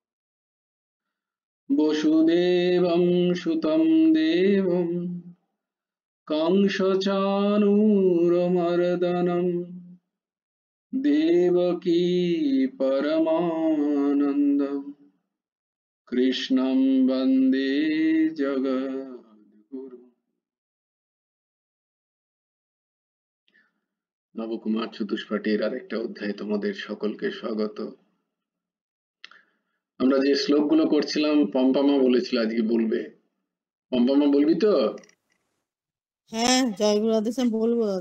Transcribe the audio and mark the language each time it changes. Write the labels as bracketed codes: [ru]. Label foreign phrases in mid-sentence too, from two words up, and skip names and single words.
[sa] वसुदेवं सुतं देवं कंसचाणूरमर्दनं देवकी परमानन्दं कृष्णं वन्दे जगद्गुरुम्। [bn] নবকুমার চতুষ্পাঠীর আরেকটা অধ্যায় তোমাদের সকলকে স্বাগত। আমরা যে শ্লোকগুলো করছিলাম পম্পামা বলেছিল আজকে বলবে। পম্পামা বলবি তো? হ্যাঁ, জয় গুরু আদেশ আমি বলবো দাদা।